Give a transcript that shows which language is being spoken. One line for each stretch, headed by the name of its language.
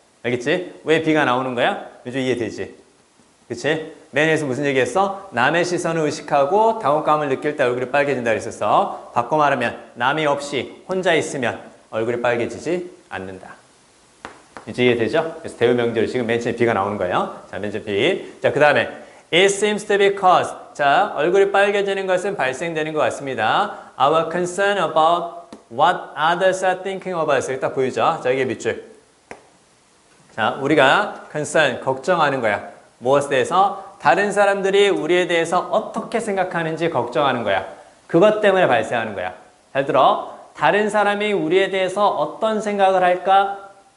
Korean: 알겠지? 왜 B가 나오는 거야? 요즘 이해되지? 그치? 맨 위에서 무슨 얘기했어? 남의 시선을 의식하고 당혹감을 느낄 때 얼굴이 빨개진다 그랬었어. 바꿔 말하면 남이 없이 혼자 있으면 얼굴이 빨개지지 않는다. 이제 이해되죠? 그래서 대우명절 지금 맨 처음에 B가 나오는 거예요. 자, 맨 처음에 B. 자, 그 다음에
English: It seems to be caused.
Korean: 자, 얼굴이 빨개지는 것은 발생되는 것 같습니다.
English: Our concern about what others are thinking of us.
Korean: 딱 보이죠? 자, 이게 밑줄. 자, 우리가 concern, 걱정하는 거야. 무엇에 대해서? 다른 사람들이 우리에 대해서 어떻게 생각하는지 걱정하는 거야. 그것 때문에 발생하는 거야. 잘 들어. 다른 사람이 우리에 대해서 어떤 생각을 할까?